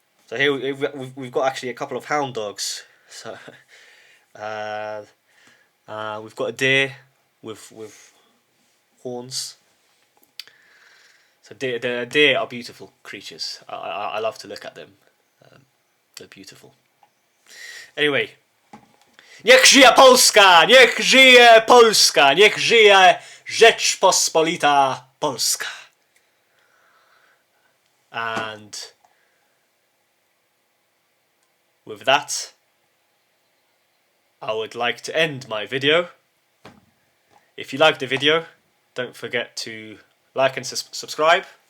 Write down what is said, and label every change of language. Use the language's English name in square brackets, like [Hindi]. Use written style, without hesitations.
[English] So here we've got actually a couple of hound dogs. So we've got a deer with horns. So the deer are beautiful creatures. I love to look at them. They're beautiful. [Polish] Anyway, niech żyje Polska! Niech żyje Polska! Niech żyje Rzeczpospolita Polska! [English] And with that, I would like to end my video. If you liked the video, don't forget to like and subscribe.